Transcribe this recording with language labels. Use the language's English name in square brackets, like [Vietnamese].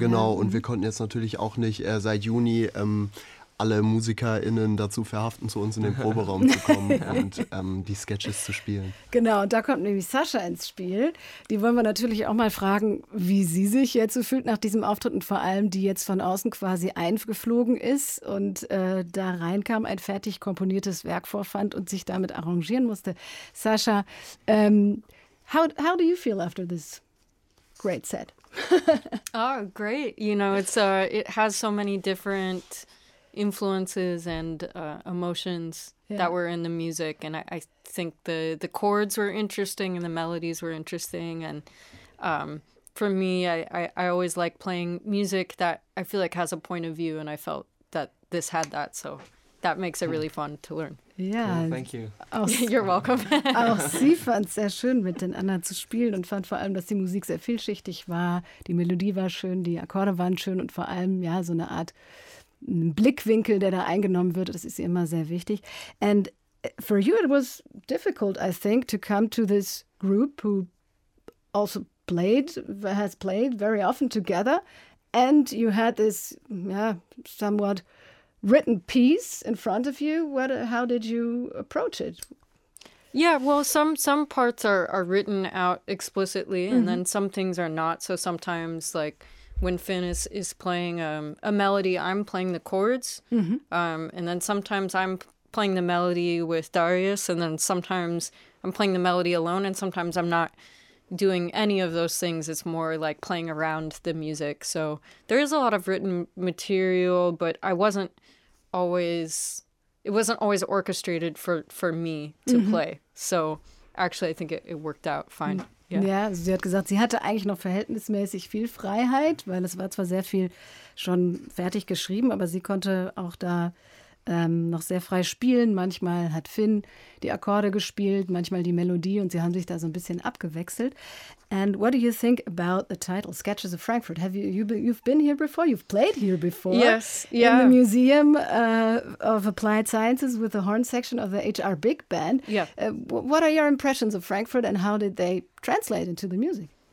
[German] Ja. Und wir konnten jetzt natürlich auch nicht seit Juni alle MusikerInnen dazu verhaften, zu uns in den Proberaum zu kommen und die Sketches zu spielen. Genau, und da kommt nämlich Sascha ins Spiel. Die wollen wir natürlich auch mal fragen, wie sie sich jetzt so fühlt nach diesem Auftritt und vor allem die jetzt von außen quasi eingeflogen ist und da reinkam, ein fertig komponiertes Werk vorfand und sich damit arrangieren musste. [English] Sascha, how do you feel after this great set? Oh, great. You know, it has so many different influences and emotions that were in the music, and I think the chords were interesting and the melodies were interesting, and for me I always like playing music that I feel like has a point of view, and I felt that this had that, so that makes it really fun to learn. Yeah, cool, thank you. You're welcome. [German] Auch sie fand es sehr schön, mit den anderen zu spielen und fand vor allem, dass die Musik sehr vielschichtig war, die Melodie war schön, die Akkorde waren schön und vor allem ja so eine Art Blickwinkel, der da eingenommen wird, das ist immer sehr wichtig. [English] And for you, it was difficult, I think, to come to this group who also has played very often together. And you had this, somewhat written piece in front of you. How did you approach it? Yeah, well, some parts are written out explicitly, mm-hmm. and then some things are not. So sometimes, like, when Finn is playing a melody, I'm playing the chords. Mm-hmm. And then sometimes I'm playing the melody with Darius, and then sometimes I'm playing the melody alone, and sometimes I'm not doing any of those things. It's more like playing around the music. So there is a lot of written material, but it wasn't always orchestrated for me to mm-hmm. play. So actually, I think it worked out fine. Mm-hmm. [German] Ja, also sie hat gesagt, sie hatte eigentlich noch verhältnismäßig viel Freiheit, weil es war zwar sehr viel schon fertig geschrieben, aber sie konnte auch da noch sehr frei spielen. Manchmal hat Finn die Akkorde gespielt, manchmal die Melodie und sie haben sich da so ein bisschen abgewechselt. [English] And what do you think about the title, Sketches of Frankfurt? You've been here before? You've played here before? Yes, yeah. In the Museum of Applied Sciences with the horn section of the HR Big Band. Yeah. What are your impressions of Frankfurt and how did they translate into the music?